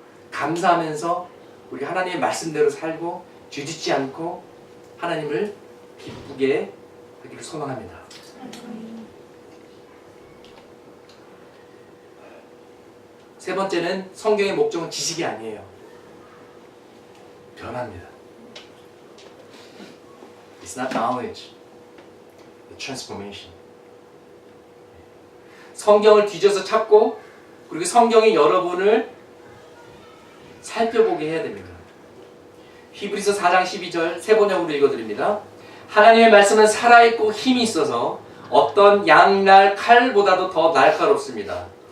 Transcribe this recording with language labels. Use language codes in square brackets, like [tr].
[ko] 감사하면서 우리 하나님의 말씀대로 살고 뒤집지 않고 하나님을 기쁘게 하기를 소망합니다. 세 번째는 성경의 목적은 지식이 아니에요. 변화입니다. [en] It's not knowledge, it's transformation. [ko] 성경을 뒤져서 찾고 그리고 성경이 여러분을 살펴보게 해야 됩니다. 히브리서 4장 12절 세 번역으로 읽어드립니다. 하나님의 말씀은 살아있고 힘이 있어서 어떤 양날 칼보다도 더 날카롭습니다.